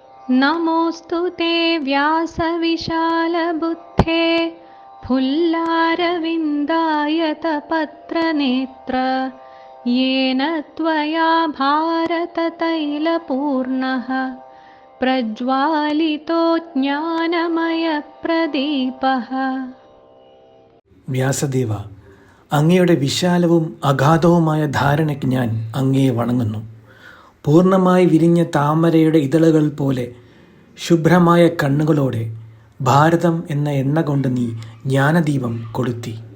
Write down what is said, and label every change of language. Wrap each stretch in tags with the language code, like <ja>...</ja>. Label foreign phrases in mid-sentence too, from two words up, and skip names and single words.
<sa>नमोऽस्तु ते व्यासविशालबुद्धे फुल्लारविन्दायतपत्रनेत्र येन त्वया भारततैलपूर्णः प्रज्वालितो ज्ञानमयप्रदीपः.</sa> <ml>വ്യാസദേവ, അങ്ങയുടെ വിശാലവും അഗാധവുമായ ധാരണയ്ക്ക് ഞാൻ അങ്ങയെ വണങ്ങുന്നു. പൂർണ്ണമായി വിരിഞ്ഞ താമരയുടെ ഇതളുകൾ പോലെ ശുഭ്രമായ കണ്ണുകളോടെ ഭാരതം എന്ന എണ്ണ കൊണ്ട് നീ ജ്ഞാനദീപം കൊളുത്തി.</ml>